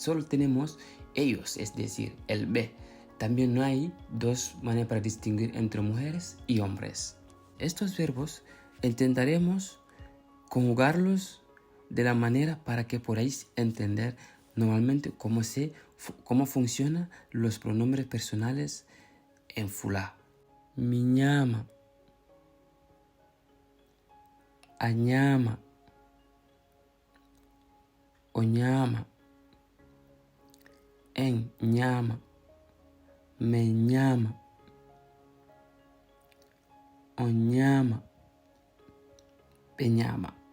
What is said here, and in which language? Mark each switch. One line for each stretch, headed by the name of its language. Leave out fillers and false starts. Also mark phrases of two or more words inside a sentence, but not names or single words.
Spanish: Solo tenemos ellos, es decir, el B. También no hay dos maneras para distinguir entre mujeres y hombres. Estos verbos intentaremos conjugarlos de la manera para que podáis entender normalmente cómo funcionan los pronombres personales en Fula.
Fula: Miñama, añama, oñama, en ñama, me ñama, oñama, peñama.